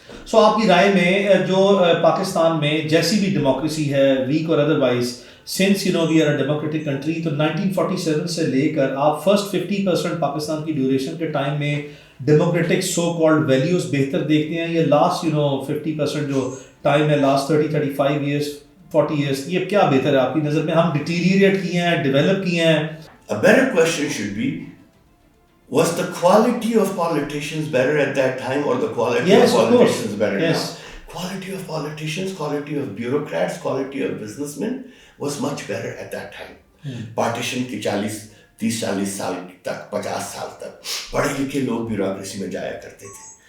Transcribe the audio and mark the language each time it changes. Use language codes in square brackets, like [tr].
[ur] سو آپ کی رائے میں جو پاکستان میں جیسی بھی ڈیموکریسی ہے، [en] weak or otherwise, since we are a democratic country, [ur] تو 1947 سے لے کر آپ فرسٹ 50% پاکستان کی ڈیوریشن کے ٹائم میں ڈیموکریٹک سو کالڈ ویلیوز بہتر دیکھتے ہیں، یہ لاسٹ 50% جو ٹائم ہے، لاسٹ 30-35 ایئرس 40 ایئرس، یہ کیا بہتر ہے آپ کی نظر میں؟ ہم ڈیٹیریٹ کیے ہیں، ڈیولپ کیے ہیں؟ [en] A better question should be, was the quality of politicians better at that time, or the quality of politicians better now? Quality of politicians, quality of bureaucrats, quality of businessmen was much better at that time. [ur] Partition کی 30-40 سال تک، 50 سال تک پڑھے لکھے لوگ bureaucracy میں جایا کرتے تھے.